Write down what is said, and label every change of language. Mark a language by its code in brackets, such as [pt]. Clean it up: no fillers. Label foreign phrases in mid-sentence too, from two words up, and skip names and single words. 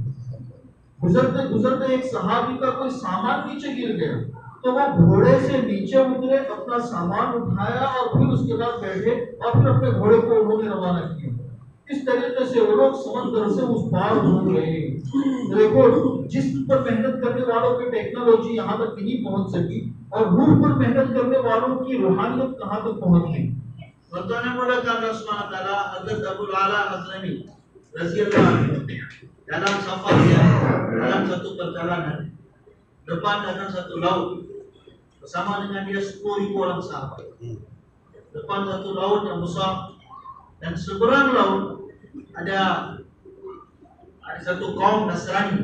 [hi] गुजरते गुजरते एक सहाबी का कोई सामान नीचे गिर गया, तो वो घोड़े से नीचे उतरे, अपना सामान उठाया और फिर उसके बाद बैठे और फिर अपने घोड़े को उन्होंने रवाना किया। इस तरीके से वो लोग समंदर से उस पार हो गए। देखो जिस पर मेहनत करने वालों की टेक्नोलॉजी यहाँ तक नहीं पहुँच सकी और रूह पर मेहनत करने वालों की रूहानियत कहाँ तक पहुँच गई। [ms] Tuan-tuan yang mulia Allah SWT, Hazrat Abul Ala Hazrami Rasulullah dalam safar dia, dalam satu perjalanan, depan datang satu laut, bersama dengan dia 10,000 orang sahabat. Depan satu laut yang besar, dan seberang laut ada satu kaum Nasrani.